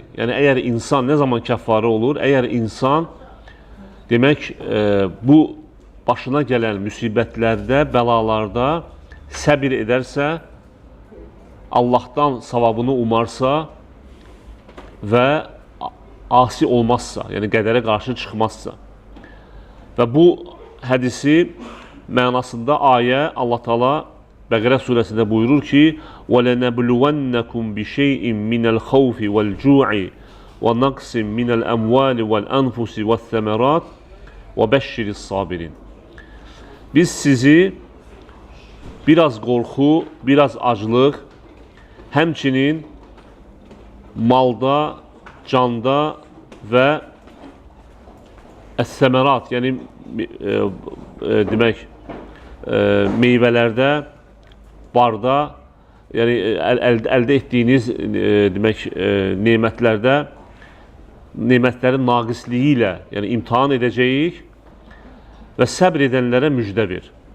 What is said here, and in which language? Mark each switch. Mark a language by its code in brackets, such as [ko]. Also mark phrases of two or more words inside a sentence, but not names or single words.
[az] Yəni əgər insan nə zaman kəffarə olur? Əgər insan demək bu başına gələn müsibətlərdə, bəlalarda səbir edərsə, Allahdan savabını umarsa və asi olmazsa, yəni qədərə qarşı çıxmazsa. Və bu hədisi mənasında ayə Allah Teala Bəqərə surəsində buyurur ki: [ar] وَلَنَبْلُوَنَّكُمْ بِشَيْءٍ مِنَ الْخَوْفِ وَالْجُوعِ وَنَقْصٍ مِنَ الْأَمْوَالِ وَالْأَنْفُسِ وَالثَّمَرَاتِ وَبَشِّرِ الصَّابِرِينَ. [az] Biz sizi biraz qorxu, biraz aclıq, həmçinin malda, canda və əs-səmərat, yəni demək meyvələrdə, barda, yəni əldə etdiyiniz demək nemətlərdə, nemətlərin naqisliyi ilə, yəni imtihan edəcəyik və səbr edənlərə müjdə ver.